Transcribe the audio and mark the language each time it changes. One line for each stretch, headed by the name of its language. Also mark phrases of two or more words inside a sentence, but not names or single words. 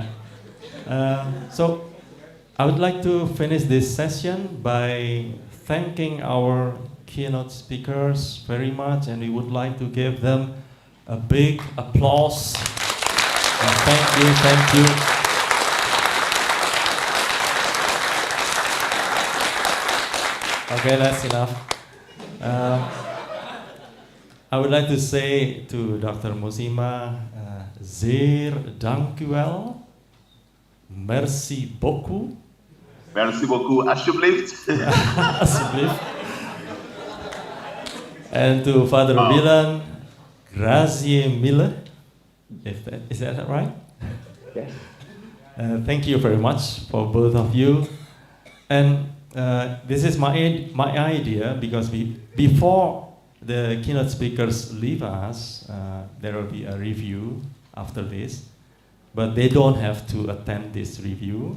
English: So I would like to finish this session by thanking our keynote speakers very much, and we would like to give them a big applause. Thank you, thank you. Okay, that's enough. I would like to say to Dr.
Dutch: Mosima, zeer dank u wel.
French: Merci beaucoup. Merci beaucoup,
Dutch: alsjeblieft. Alsjeblieft.
English: And to Father Bilan,
Italian: grazie mille.
English: Is that right? Yes. Thank you very much for both of you. And this is my idea, because before the keynote speakers leave us, there will be a review after this, but they don't have to attend this review.